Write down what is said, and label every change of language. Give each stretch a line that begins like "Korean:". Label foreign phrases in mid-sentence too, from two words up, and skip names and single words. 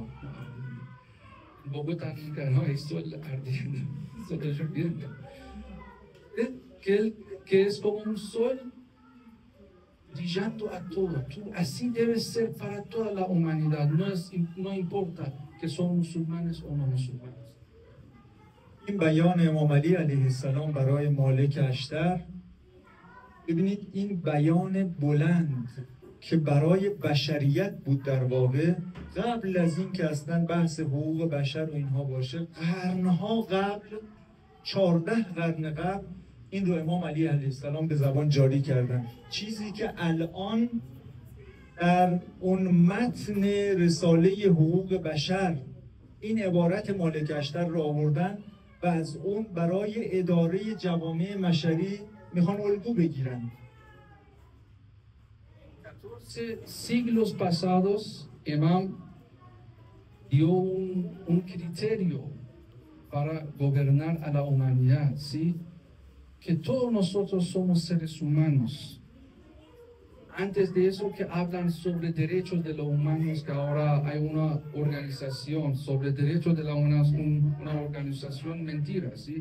Spanish: En Bogotá nunca no hay sol ardiendo, solo lloviendo. Que es como un sol brillando a todo. Así debe ser para toda la humanidad, no importa que son musulmanes o no musulmanes.
Persian: این بیان امام علی علیه السلام برای مالک اشتر، ببینید این بیان بلند که برای بشریت بود در واقع، قبل از این که اصلا بحث حقوق بشر و اینها باشه، قرنها قبل، 14 قرن قبل این رو امام علی علیه السلام به زبان جاری کردن. چیزی که الان در اون متن رساله حقوق بشر این عبارت مالک اشتر رو آوردن و از اون برای اداره جوامع بشری میخوان الگو بگیرن.
Spanish: 14 siglos pasados, Imam dio un criterio para gobernar a la humanidad, ¿sí? Que todos nosotros somos seres humanos. Antes de eso que hablan sobre derechos de los humanos, que ahora hay una organización sobre derechos de la humanos, una organización mentira, ¿sí?